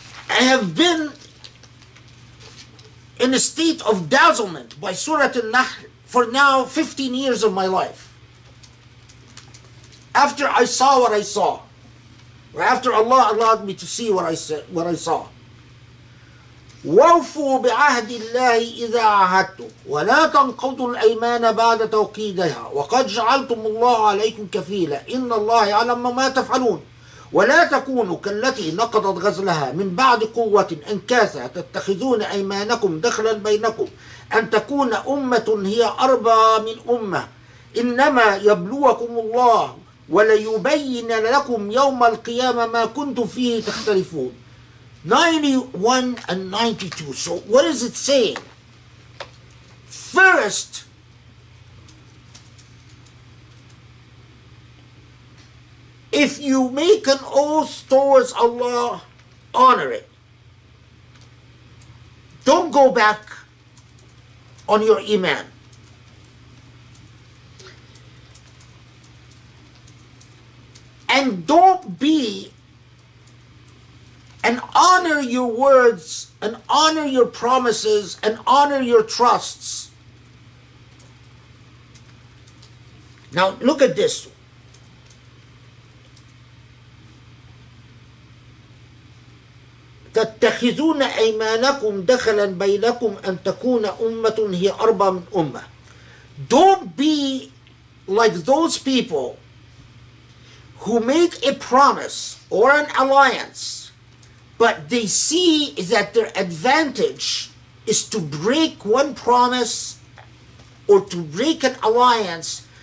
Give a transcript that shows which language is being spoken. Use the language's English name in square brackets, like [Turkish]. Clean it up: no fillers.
[English] I have been in a state of dazzlement by Surah An-Nahl for now 15 years of my life. After I saw what I saw, or after Allah allowed me to see what I saw. [Arabic] وَوْفُوا بِعَهْدِ اللَّهِ إِذَا عَهَدتُّمْ وَلَا تَنْقُضُوا الْأَيْمَانَ بَعْدَ تَوْكِيدِهَا وَقَدْ جَعَلْتُمُ اللَّهَ عَلَيْكُمْ كَفِيلًا إِنَّ اللَّهَ يَعْلَمُ مَا تَفْعَلُونَ ولا تكونوا كالتي نقضت غزلها من بعد قوة أنكاثا تتخذون أيمانكم دخلا بينكم أن تكون أمة هي أربى من أمة إنما يبلوكم الله وليبين لكم يوم القيامة ما كنتم فيه تختلفون. [English] 91 and 92. So what is it saying? First, if you make an oath towards Allah, honor it. Don't go back on your iman. And don't be, and honor your words, and honor your promises, and honor your trusts. Now look at this. [Arabic] تتخذون أيمانكم دخلا بينكم أن تكون أمة هي أربى من أمة. [English] Don't be like those people who make a promise or an alliance, but they see that their advantage is to break one promise or to break an alliance.